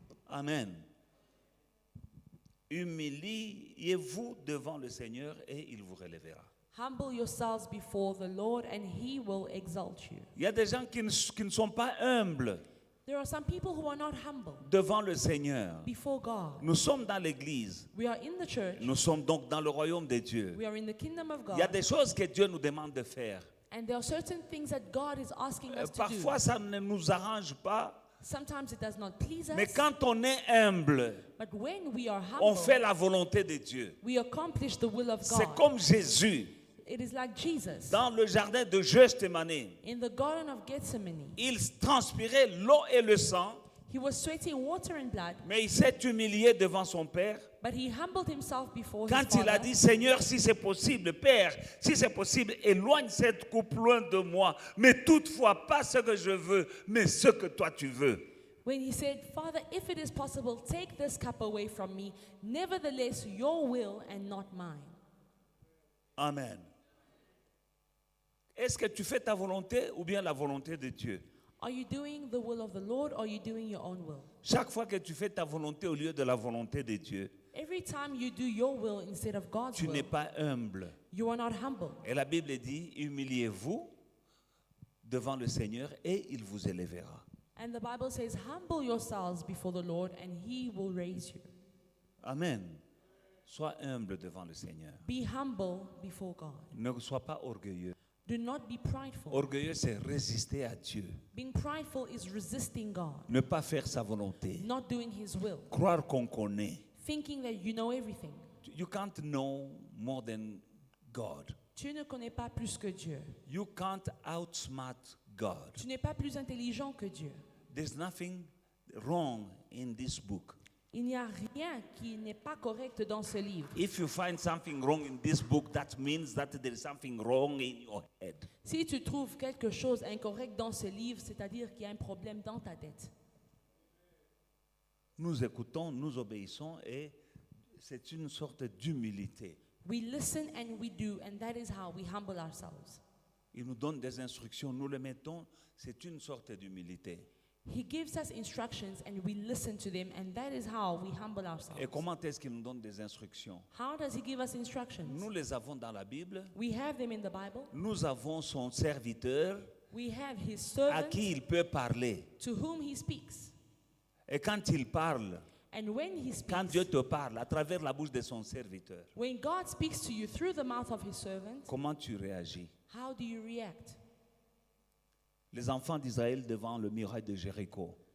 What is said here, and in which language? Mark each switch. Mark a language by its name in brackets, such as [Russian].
[French] Amen. Humiliez-vous devant le Seigneur et il vous relèvera. [English] Humble yourselves before the Lord, and he will exalt you. [French] Il y a des gens qui ne sont pas humbles [English] There are some people who are not humble [French] devant le Seigneur. [English] before God. [French] Nous sommes dans l'église. [English] We are in the church. [French] Nous sommes donc dans le royaume de Dieu. [English] We are in the kingdom of [French] Il y a [English] God. [French] des choses que Dieu nous demande de faire. [English] And there are certain things that God is asking us to do. [French] Parfois, ça ne nous arrange pas. [English] Sometimes it does not please [French] Mais [English] us. [French] quand on est humble, [English] But when we are [French] on [English] humble, [French] fait la volonté de Dieu. [English] we accomplish the will of [French] C'est [English] God. [French] comme Jésus [English] It is like Jesus [French] dans le jardin de Gethsémani. [English] in the Garden of Gethsemane. [French] Il transpirait l'eau et le sang, [English] He was sweating water and blood, [French] mais il s'est humilié devant son Père. [English] but he humbled himself before his [French] Quand il a [English] Father. [French] dit, Seigneur, si c'est possible, Père, si c'est possible, éloigne cette coupe loin de moi. Mais toutefois, pas ce que je veux, mais ce que toi tu veux. [English] When he said, "Father, if it is possible, take this cup away from me. Nevertheless, your will and not mine." Amen. [French] Est-ce que tu fais ta volonté ou bien la volonté de Dieu? [English] Are you doing the will of the Lord, or are you doing your own will? [French] Chaque fois que tu fais ta volonté au lieu de la volonté de Dieu, [English] Every time you do your will instead of God's [French] tu n'es [English] will, [French] pas humble. [English] you are not humble. [French] Et la Bible dit, humiliez-vous devant le Seigneur et il vous élèvera. [English] And the Bible says, "Humble yourselves before the Lord, and he will raise you." [French] Amen. Sois humble devant le Seigneur. [English] Be humble before God. [French] Ne sois pas orgueilleux. [English] Do not be prideful. [French] Orgueilleux, c'est résister à Dieu. [English] Being prideful is resisting God, [French] Ne pas faire sa volonté. [English] not doing his will, [French] Croire qu'on connaît. [English] thinking that you know everything. You can't know more than God. [French] Tu ne connais pas plus que Dieu. [English] You can't outsmart God. [French] Tu n'es pas plus intelligent que Dieu. [English] There's nothing wrong in this book. [French] Il n'y a rien qui n'est pas correct dans ce livre. [English] If you find something wrong in this book, that means that there is something wrong in your head. [French] Si tu trouves quelque chose incorrect dans ce livre, c'est-à-dire qu'il y a un problème dans ta tête. Nous écoutons, nous obéissons et c'est une sorte d'humilité. [English] We listen and we do, and that is how we humble ourselves. [French] Il nous donne des instructions, nous les mettons, c'est une sorte d'humilité. [English] He gives us instructions and we listen to them, and that is how we humble ourselves. [French] Et comment est-ce qu'il nous donne des instructions? [English] How does he give us instructions? [French] Nous les avons dans la Bible. [English] We have them in the Bible. [French] Nous avons son serviteur [English] We have his [French] à [English] servant [French] qui il peut parler. [English] to whom he speaks. [French] Et quand il parle, [English] And when he [French] quand [English] speaks, [French] Dieu te parle à travers la bouche de son serviteur, [English] when God speaks to you through the mouth of his servant, [French] comment tu réagis? [English] how do you react? [French] Les enfants d'Israël devant le muraille de Jéricho.